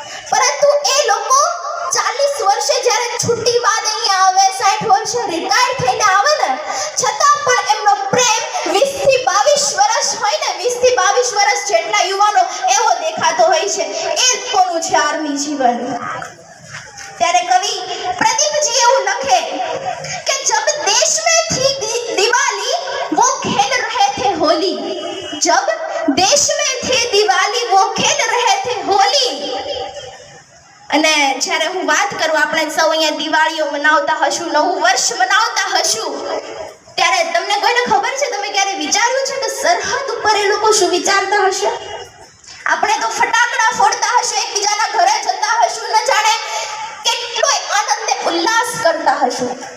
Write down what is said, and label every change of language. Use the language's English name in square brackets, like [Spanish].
[Gujarati] પરંતુ એ લોકો 40 વર્ષે જ્યારે છુટ્ટી બાદ અહીંયા આવે, 60 વર્ષે રિટાયર થઈને આવે ને, છતાં પણ એમનો પ્રેમ 20 થી 22 વર્ષ હોય ને, 20 થી 22 વર્ષ જેટલા યુવાનો એવો દેખાતો હોય છે. એ કોનું છે આર્મી જીવન? ત્યારે કવિ પ્રદીપજી એવું લખે કે [Hindi] જબ દેશ में थी दिवाली वो खेल रहे थे होली, [Gujarati] जब देश में थी दिवाली वो खेल रहे थे होली. અને જ્યારે હું વાત કરું, આપણે સૌ અહીંયા દિવાળીઓ મનાવતા હશું, નવું વર્ષ મનાવતા હશું, ત્યારે તમને કોઈને ખબર છે, તમે ક્યારે વિચાર્યું છે કે સરહદ ઉપર એ લોકો શું વિચારતા હશે? આપણે તો ફટાકડા ફોડતા હશું, એકબીજાના ઘરે જતા હશું, ન જાણે કેટલો આનંદ ઉલ્લાસ કરતા હશું.